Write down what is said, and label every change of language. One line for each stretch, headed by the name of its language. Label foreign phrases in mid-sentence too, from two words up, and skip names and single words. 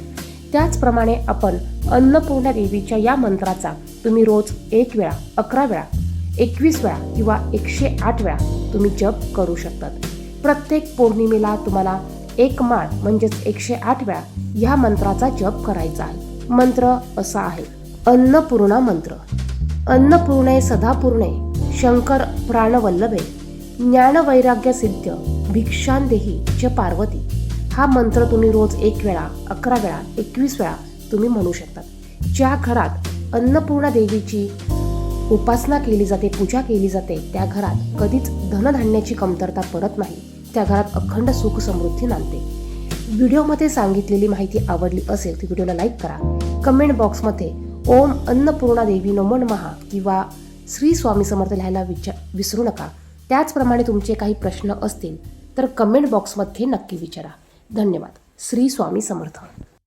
Marathi: त्याचप्रमाणे आपण अन्नपूर्णा देवीच्या या मंत्राचा तुम्ही रोज 1 वेळा, 11 वेळा, 21 वेळा किंवा 108 वेळा तुम्ही जप करू शकतात. प्रत्येक पौर्णिमेला तुम्हाला 1 माळ म्हणजेच 108 वेळा ह्या मंत्राचा जप करायचा आहे. मंत्र असा आहे: अन्नपूर्णा मंत्र.
Sanskrit: अन्नपूर्णे सदापूर्णे शंकर प्राणवल्लभे ज्ञानवैराग्य सिद्ध भिक्षांदेही च पार्वती.
Marathi: हा मंत्र तुम्ही रोज 1 वेळा, 11 वेळा, 21 वेळा तुम्ही म्हणू शकतात. ज्या घरात अन्नपूर्णा देवीची उपासना केली जाते, पूजा केली जाते, त्या घरात कधीच धनधान्याची कमतरता पडत नाही. त्या घरात अखंड सुख समृद्धी नांदते. व्हिडिओमध्ये सांगितलेली माहिती आवडली असेल तर व्हिडिओला लाईक करा. कमेंट बॉक्समध्ये
Sanskrit: ओम अन्नपूर्णा देवी नमो नमः
Marathi: किंवा श्री स्वामी समर्थ लिहायला विसरू नका. त्याचप्रमाणे तुमचे काही प्रश्न असतील तर कमेंट बॉक्समध्ये नक्की विचारा. धन्यवाद. श्री स्वामी समर्थ.